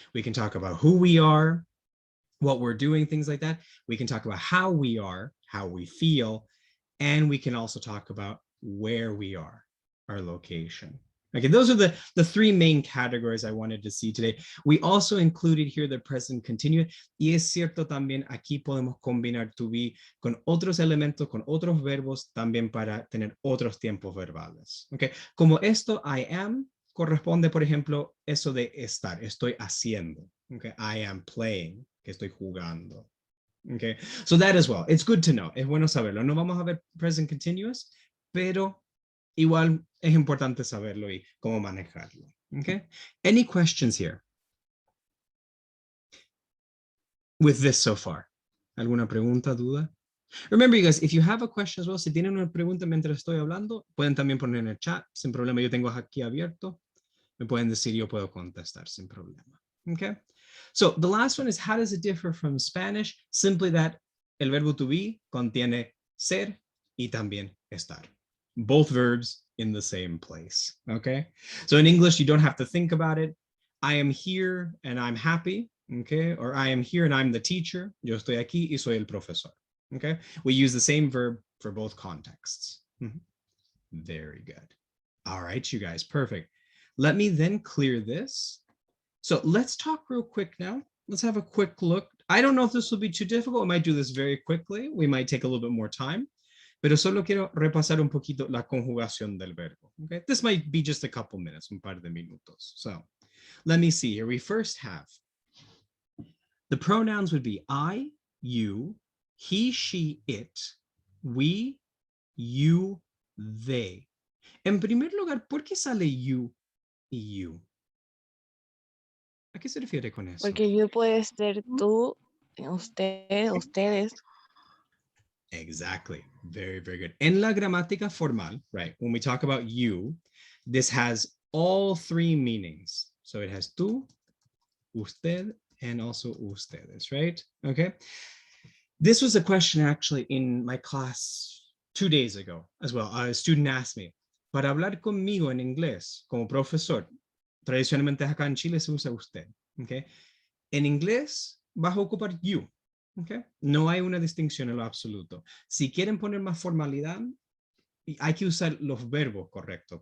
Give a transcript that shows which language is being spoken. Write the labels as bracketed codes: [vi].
[en] We can talk about who we are, what we're doing, things like that. We can talk about how we are, how we feel, and we can also talk about where we are, our location. Okay, those are the three main categories I wanted to see today. We also included here the present continuous. [es] Y es cierto también, aquí podemos combinar to be con otros elementos, con otros verbos, también para tener otros tiempos verbales. Okay, como esto, [en] I am, [es] corresponde, por ejemplo, eso de estar, estoy haciendo. [en] Okay, I am playing, [es] que estoy jugando. [en] Okay, so that as well. It's good to know. [es] Es bueno saberlo. No vamos a ver present continuous, pero igual es importante saberlo y cómo manejarlo. [en] Okay. Any questions here with this so far? [es] ¿Alguna pregunta, duda? [en] Remember, you guys, if you have a question as well, [es] si tienen una pregunta mientras estoy hablando, pueden también poner en el chat, sin problema. Yo tengo aquí abierto. Me pueden decir, yo puedo contestar sin problema. [en] Okay. So the last one is, how does it differ from Spanish? Simply that [es] el verbo to be contiene ser y también estar. [en] Both verbs in the same place. Okay. So in English, you don't have to think about it. I am here and I'm happy. Okay. Or I am here and I'm the teacher. [es] Yo estoy aquí y soy el profesor. [en] Okay. We use the same verb for both contexts. Very good. All right, you guys. Perfect. Let me then clear this. So let's talk real quick now. Let's have a quick look. I don't know if this will be too difficult. We might do this very quickly. We might take a little bit more time. [es] Pero solo quiero repasar un poquito la conjugación del verbo. [en] Okay, this might be just a couple minutes, [es] un par de minutos. [en] So let me see here. We first have the pronouns would be I, you, he, she, it, we, you, they. [es] En primer lugar, ¿por qué sale you y you? ¿A qué se refiere con eso? Porque you puede ser tú, usted, ustedes. [en] Exactly. Very, very good. [es] En la gramática formal, [en] right, when we talk about you, this has all three meanings. So it has tú, usted, and also ustedes, right? Okay. This was a question actually in my class 2 days ago as well. A student asked me, [es] para hablar conmigo en inglés como profesor, tradicionalmente acá en Chile se usa usted. Okay. En inglés vas a ocupar you. Okay. No hay una distinción en lo absoluto. Si quieren poner más formalidad, hay que usar los verbos correctos.